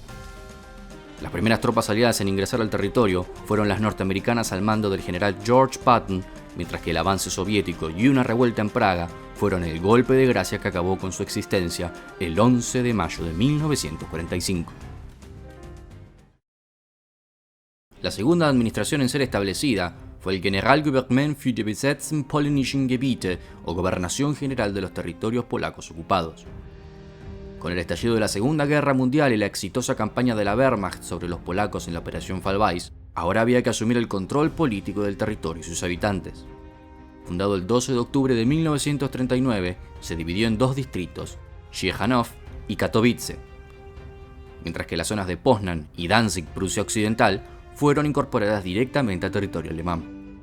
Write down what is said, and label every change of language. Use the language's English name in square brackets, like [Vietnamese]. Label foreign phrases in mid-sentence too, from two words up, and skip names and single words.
[Spanish] Las primeras tropas aliadas en ingresar al territorio fueron las norteamericanas al mando del general George Patton, mientras que el avance soviético y una revuelta en Praga fueron el golpe de gracia que acabó con su existencia el 11 de mayo de 1945. La segunda administración en ser establecida fue el Generalgouvernement für die besetzten polnischen Gebiete, o Gobernación General de los Territorios Polacos Ocupados. Con el estallido de la Segunda Guerra Mundial y la exitosa campaña de la Wehrmacht sobre los polacos en la Operación Fallweis, ahora había que asumir el control político del territorio y sus habitantes. Fundado el 12 de octubre de 1939, se dividió en dos distritos, Ciechanów y Katowice, mientras que las zonas de Poznan y Danzig, Prusia Occidental, fueron incorporadas directamente al territorio alemán.